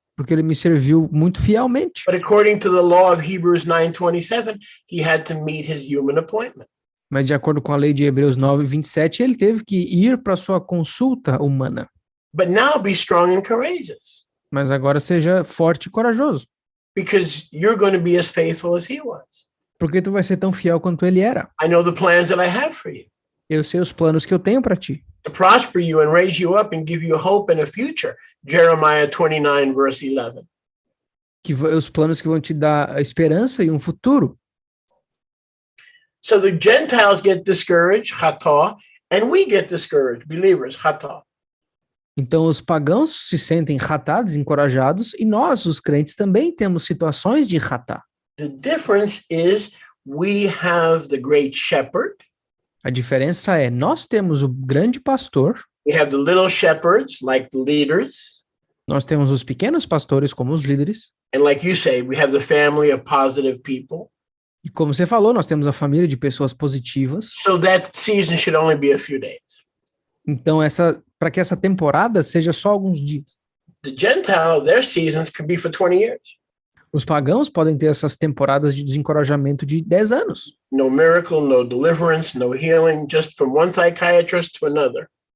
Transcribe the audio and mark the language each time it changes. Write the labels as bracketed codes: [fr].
[pt] porque ele me serviu muito fielmente. [en] But according to the law of Hebrews 9:27, he had to meet his human appointment. [pt] Mas de acordo com a lei de Hebreus 9:27, ele teve que ir para sua consulta humana. [en] But now be strong and courageous, [pt] Mas agora seja forte e corajoso, [en] because you're going to be as faithful as he was. [pt] porque tu vai ser tão fiel quanto ele era. [en] I know the plans that I have for you, [pt] Eu sei os planos que eu tenho para ti, [en] to prosper you and raise you up and give you hope and a future. Jeremiah 29 verse 11. [pt] os planos que vão te dar a esperança e um futuro. [en] So the Gentiles get discouraged, chata, and we get discouraged, believers, chata. [pt] Então os pagãos se sentem ratá, desencorajados, e nós, os crentes, também temos situações de ratá. [en] The difference is we have the great shepherd. [pt] A diferença é, nós temos o grande pastor, [en] We have the little shepherds, like the leaders. [pt] nós temos os pequenos pastores como os líderes, [en] And like you say, we have the family of positive people. [pt] e como você falou, nós temos a família de pessoas positivas. [en] So that season should only be a few days. [pt] Então, para que essa temporada seja só alguns dias. [en] The Gentiles, their seasons could be for 20 years. [pt] Os pagãos podem ter essas temporadas de desencorajamento de 10 anos. [en] No miracle, no deliverance, no healing, just from one psychiatrist to another.